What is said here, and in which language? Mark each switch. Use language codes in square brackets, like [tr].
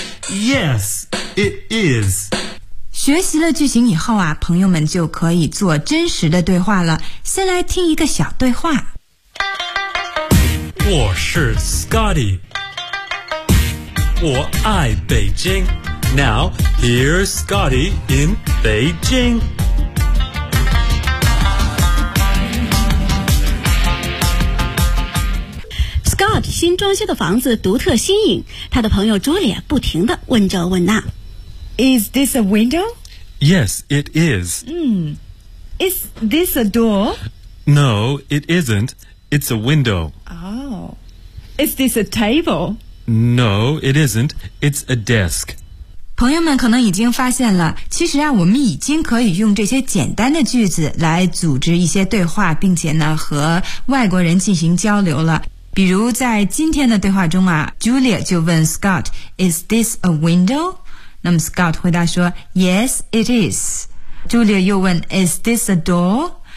[en] Yes, it is. [zh] 学习了句型以后啊，朋友们就可以做真实的对话了。先来听一个小对话。我是 Scotty， 我爱北京。 [en] Now, here's Scotty in Beijing. [zh] Scott 新装修的房子独特新颖，他的朋友 Julia 不停地问这问那。 [en] Is this a window? Yes, it is. Is this a door? No, it isn't. It's a window. Oh. Is this a table? No, it isn't. It's a desk. [zh] 朋友们可能已经发现了，其实啊，我们已经可以用这些简单的句子来组织一些对话，并且呢和外国人进行交流了。比如在今天的对话中啊， Julia 就问 Scott， [en] Is this a window? [zh] 那么 [en] Scott [zh] 回答说， [en] Yes, it is. Julia [zh] 又问， [en] Is this a door?